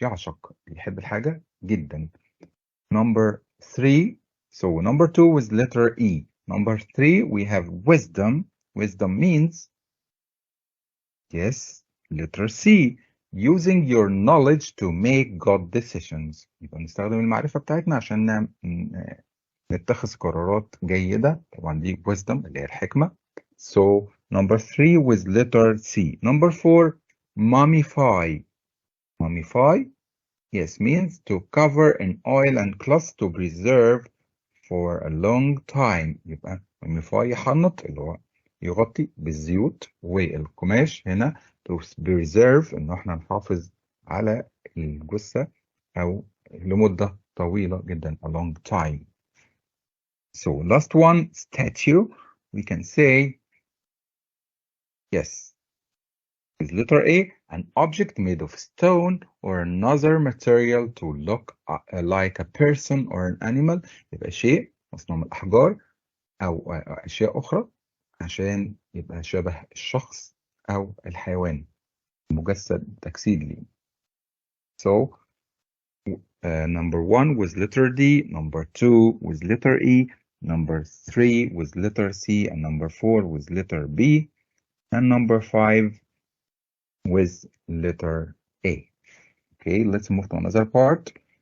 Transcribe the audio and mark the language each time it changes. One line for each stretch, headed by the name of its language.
Arabic: يعشق، يحب الحاجة جدا.
English: Number 3, so number 2 with letter E. Number 3, we have wisdom. Wisdom means, yes, letter C, using your knowledge to make good decisions.
Arabic: يبقى نستخدم المعرفة بتاعتنا عشان نتخذ قرارات جيدة. طبعا دي wisdom اللي هي الحكمة.
English: So number 3 with letter C. Number 4, mummify. Mummify, yes, means to cover in oil and cloth to preserve for a long time.
Arabic: يبقى mummify يحنط اللي هو يغطي بالزيوت والقماش. هنا
English: to preserve
Arabic: إنه احنا نحافظ على الجثة أو لمدة طويلة جدا,
English: a long time. So last one, statue. We can say, yes, with letter A, an object made of stone or another material to look like a person or an animal.
Arabic: يبقى شيء مصنوع من الأحجار أو أشياء أخرى عشان يبقى شبه الشخص أو الحيوان, مجسد تجسيد ليه.
English: So number 1 with letter D, number 2 with letter E, number 3 with letter C, and number 4 with letter B, and number 5 with letter A. Okay, let's move to another part.